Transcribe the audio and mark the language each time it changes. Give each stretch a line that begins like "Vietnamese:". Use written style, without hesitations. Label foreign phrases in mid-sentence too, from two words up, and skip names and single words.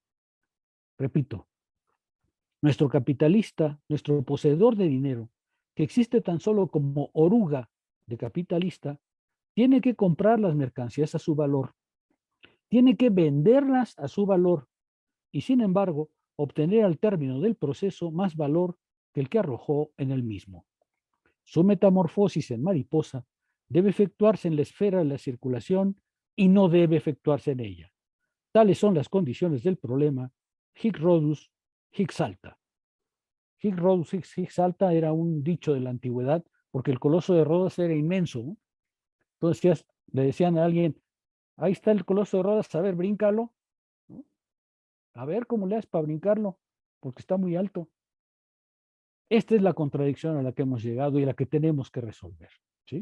Spanish: Repito, nuestro capitalista, nuestro poseedor de dinero, que existe tan solo como oruga de capitalista, tiene que comprar las mercancías a su valor, tiene que venderlas a su valor y, sin embargo, obtener al término del proceso más valor que el que arrojó en el mismo. Su metamorfosis en mariposa debe efectuarse en la esfera de la circulación y no debe efectuarse en ella. Tales son las condiciones del problema
Latin: hic Rhodus, hic salta. Hic Rhodus, hic salta
Spanish: era un dicho de la antigüedad porque el coloso de Rodas era inmenso, ¿no? Entonces le decían a alguien, ahí está el coloso de Rodas, a ver, bríncalo, ¿no? A ver cómo le haces para brincarlo, porque está muy alto. Esta es la contradicción a la que hemos llegado y a la que tenemos que resolver, ¿sí?